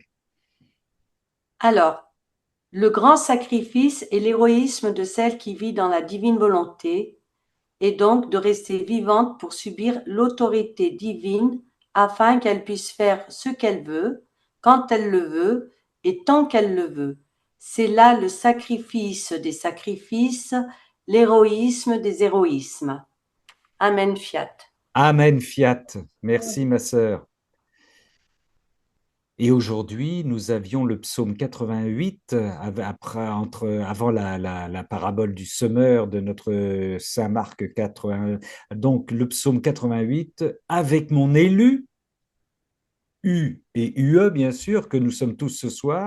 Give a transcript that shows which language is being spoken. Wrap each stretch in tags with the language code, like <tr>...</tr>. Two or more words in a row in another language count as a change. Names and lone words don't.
<fr>Alors, le grand sacrifice et l'héroïsme de celle qui vit dans la divine volonté est donc de rester vivante pour subir l'autorité divine afin qu'elle puisse faire ce qu'elle veut, quand elle le veut et tant qu'elle le veut. C'est là le sacrifice des sacrifices, l'héroïsme des héroïsmes. Amen fiat. Amen, fiat. Merci, ma sœur. Et aujourd'hui, nous avions le psaume 88, avant la parabole du semeur de notre Saint Marc 81. Donc, le psaume 88, avec mon élu, U et UE, bien sûr, que nous sommes tous ce soir.</fr>